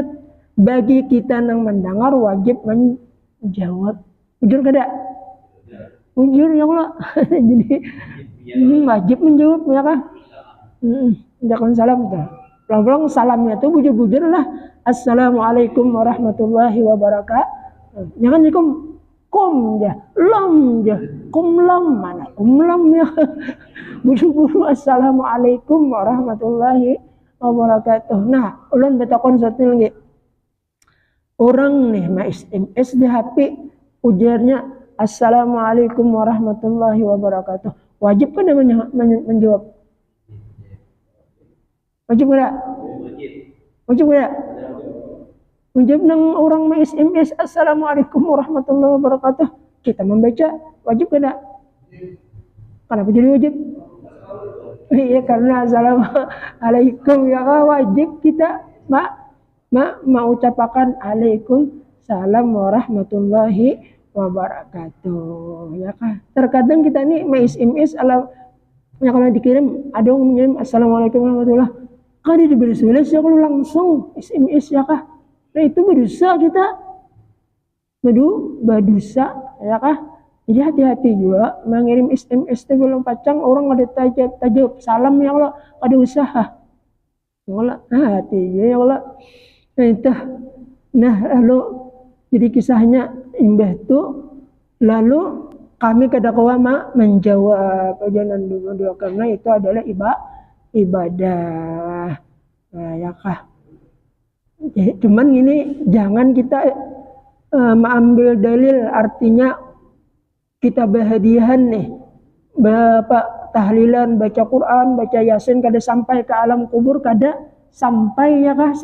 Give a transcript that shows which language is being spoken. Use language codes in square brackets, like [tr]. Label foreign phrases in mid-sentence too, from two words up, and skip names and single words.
[id] Bagi kita yang mendengar wajib menjawab. [bjn] Jujur kada? Jujur [ar] يا الله. [id] Jadi wajib menjawab ya kan? Jangan salam tuh. [bjn] Pulang-pulang salamnya tuh bujur-bujur lah. [ar] السلام عليكم ورحمة الله وبركاته. [id] Jangan dikum kum ya, lam ya, kum lam mana? Kum lam ya. [ar] Buru-buru السلام عليكم ورحمة الله وبركاته. [bjn] Nah, ulun betakon satu lagi. Orang nih SMS di HP ujarnya [ar] السلام عليكم ورحمة الله وبركاته. [id] Wajib kan menjawab? Wajib enggak? Wajib enggak? [bjn] Wajib nang orang SMS [ar] السلام عليكم ورحمة الله وبركاته. [id] Kita membaca wajib enggak? Kenapa jadi wajib? Iya karena assalamualaikum ya wajib kita mau ucapkan [ar] عليكم السلام ورحمة الله وبركاته [id] ya kan. Terkadang kita nih SMS kalau dikirim ada yang mengirim [ar] السلام عليكم ورحمة الله وبركاته. [bjn] Kan diberi-beri ya kalau langsung SMS ya kah. Nah itu berdosa kita. Berdosa ya kah. Jadi hati-hati juga mengirim SMS itu belum pacang orang ada tajab salam [ar] يا الله [bjn] ada usaha. [ar] يا الله [bjn] hati [ar] يا الله. [bjn] Nah itu. Nah lalu jadi kisahnya imbah itu lalu kami kada kawa menjawab jangan dulu karena itu adalah ibadah. Nah ya kah. Ya, cuman ini jangan kita mengambil dalil artinya kita berhadiah nih Bapak tahlilan, baca Quran, baca Yasin kada sampai ke alam kubur, kada sampai ya kah?